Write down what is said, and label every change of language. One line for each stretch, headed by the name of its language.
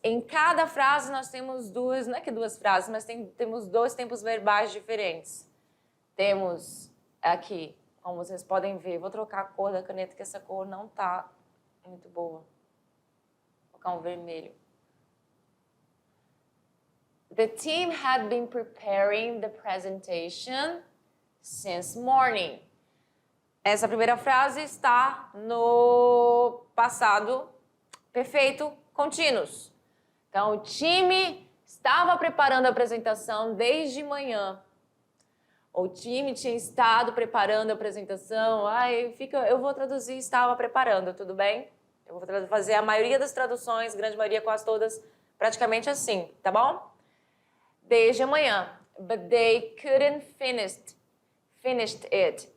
Portuguese: Em cada frase nós temos não é que 2 frases, mas temos 2 tempos verbais diferentes. Temos aqui, como vocês podem ver, vou trocar a cor da caneta, que essa cor não está muito boa. Vou colocar um vermelho.
English: The team had been preparing the presentation since morning.
Portuguese: Essa primeira frase está no passado perfeito contínuo. Então, o time estava preparando a apresentação desde manhã. O time tinha estado preparando a apresentação. Eu vou traduzir estava preparando, tudo bem? Eu vou fazer a maioria das traduções, grande maioria, quase todas, praticamente assim, tá bom? Desde amanhã.
English: But they couldn't finished it.